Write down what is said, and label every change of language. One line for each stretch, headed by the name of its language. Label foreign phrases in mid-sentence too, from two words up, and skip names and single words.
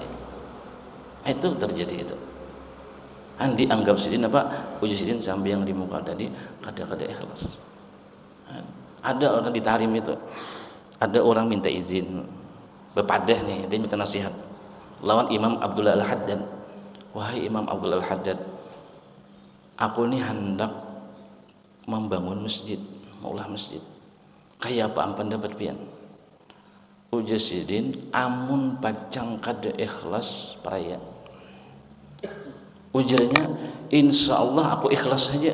Indonesian: Itu terjadi itu.
Banjar: Dianggap sidin ujar sidin sembahyang di muka tadi kada ikhlas. Ada orang ditarim itu, ada orang minta izin berpadah nih, dia minta nasihat lawan Imam Abdullah Al-Haddad.
Indonesian: Wahai Imam Abdullah Al-Haddad,
Banjar: aku ini hendak membangun masjid, maulah masjid. Kayak apa pendapat pian? Ujar sidin, amun pacang kada ikhlas peraya. Ujarnya,
Arabic: إن شاء الله
Banjar: aku ikhlas saja.